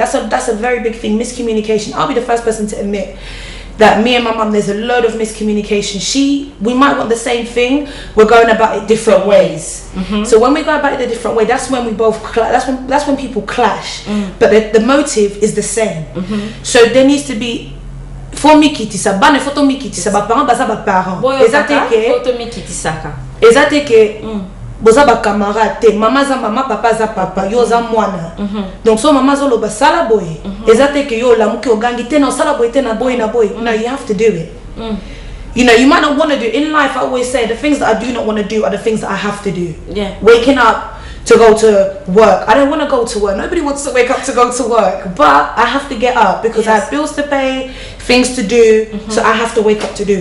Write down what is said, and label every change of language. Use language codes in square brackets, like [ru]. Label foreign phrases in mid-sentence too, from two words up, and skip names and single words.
[en] That's a very big thing, miscommunication. I'll be the first person to admit that me and my mum, there's a load of miscommunication. We might want the same thing, we're going about it different ways. So when we go about it a different way, that's when we both that's when people clash. But the motive is the same. So there needs to be for me [ln] kitisa bane photo mi kitisa ba parents baza ba parents photo mi kitisaka ezateke boza ba camarade te mama za mama papa za papa yo za mwana donc so mama zo lo ba sala boy ezateke yo la muki ogangi te na sala boy te na boy. [en] No, you have to do it. You might not want to do in life. I always say the things that I do not want to do are the things that I have to do. Yeah. Waking up to go to work, I don't want to go to work. Nobody wants to wake up to go to work, but I have to get up because I have bills to pay, things to do, so I have to wake up to do it.